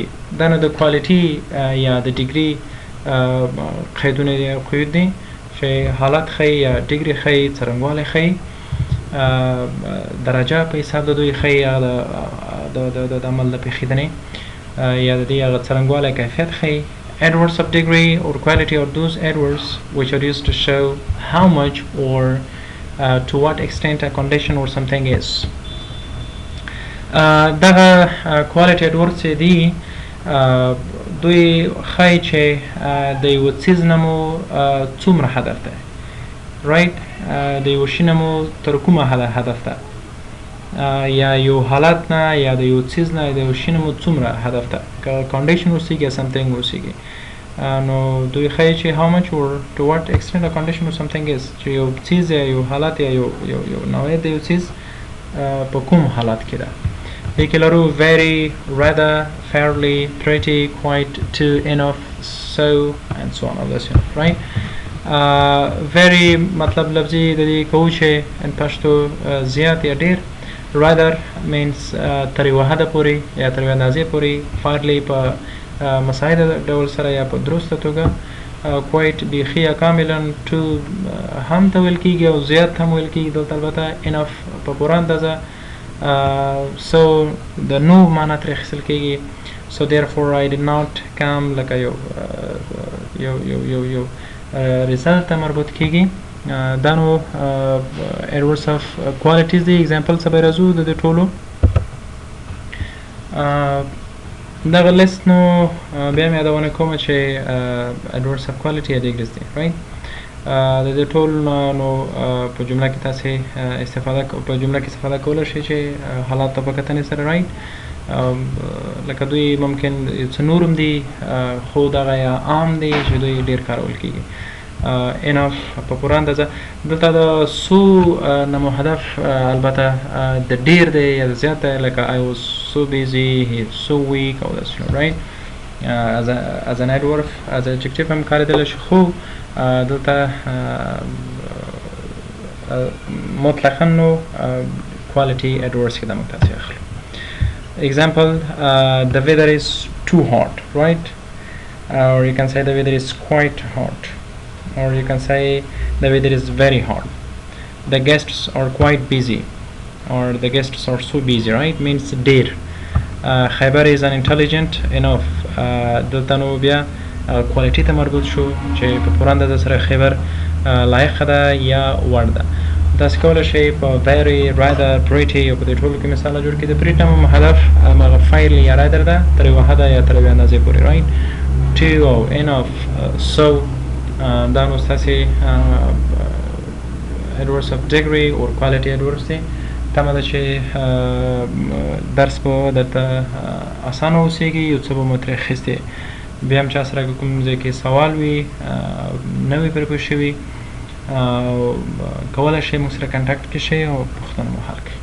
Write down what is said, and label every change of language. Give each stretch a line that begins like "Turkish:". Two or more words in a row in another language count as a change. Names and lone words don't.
English: Then the quality
Pashto: یا
English: the degree
Pashto: قیدونه قید دي چې حالت خی یا degree خی، څرنګوالی خی، درجه په حساب د دوی خی یا د عمل د پیښیدنې یا د دې هغه څرنګوالی کیفیت خی.
English: Adverbs of degree or quality are those adverbs which are used to show how much or to what extent a condition or something is.
Pashto: دغه
English: quality adverbs
Pashto: دي دوی ښایي چې د یو څیز نه مو څومره هدف دی، رایټ، د یو شي نه مو تر کومه هدف ده، یا یو حالت نه یا د یو څیز نه د یو شي نه مو څومره هدف ده، که condition اوسیږي یا something اوسیږي. نو دوی ښایي چې
English: how much or to what extent a condition or something is،
Pashto: چې یو څیز یا یو حالت یا یو نوعیت د یو څیز په کوم حالت کې ده. لیکې لرو
English: very, rather, fairly, pretty, quite, too, enough, so and so on of this, right.
Pashto: very مطلب لفظي د دې کوو چې in پښتو زیات یا ډېر.
English: rather means
Pashto: تر یوه حده پورې یا تر یوه اندازې پورې، fairly په مساعده ډول سره یا په درسته توګه، quite بیخي یا کاملا، to هم ته ویل کېږي او زیات هم ویل کېږي دلته، البته enough په پوره اندازه. so د no معنا ترې اخیستل کېږي.
English: so therefore I did not come
Pashto: لکه یو
English: result
Pashto: ته مربوط کېږي. دا نو
English: adverbs of qualities
Pashto: دي. examples به راځو د دې ټولو. دغه لیست نو بیا مې یادونه کومه چې
English: adverbs of quality
Pashto: یا degrees دي، right. د دې ټول نو په جمله کې تاسې استفاده کولی شئ چې حالات ته په کتنې سره، right. لکه دوی ممکن څه نور هم دي خو دغه یا عام دي چې دوی ډېر کارول کېږي. enough په پوره اندازه. دلته د سو نه مو هدف البته د ډېر دی یا د زیات دی، لکه
English: I was so busy, he is so weak
Pashto: او داسې، right.
English: as an adverb as an adjective
Pashto: هم کارېدلی شي، خو دلته مطلقا نو
English: quality adverbs
Pashto: کې د موږ تاسې اخلو.
English: example the weather is too hot, right. or you can say the weather is quite hot, or you can say the weather is very hot. the guests are quite busy, or the guests are so busy, right. means ډېر. خیبر is unintelligent enough.
Pashto: دلته نو بیا quality ته مربوط شو چې په پوره اندازه سره خیبر لایقه ده یا وړ ده. تاسې کولی شئ په very, rather, pretty او په دې ټولو کې مثالونه جوړ کړئ. د pretty هم هدف هماغه fairly یا rather ده تر یوه حده یا تر یوې اندازې پورې، right. too او
English: enough so
Pashto: دا نو ستاسې
English: adverbs of degree or quality adverbs
Pashto: دي. تمه ده چې درس به درته اسانه اوسیږي، یو څه به مو ترې اخیستې. بیا هم چا سره که کوم ځای کې سوال وي، نه وي پرې پوه شوي، کولی شئ موږ سره کنټکټ کې شئ او پوښتنه مو حل کړئ.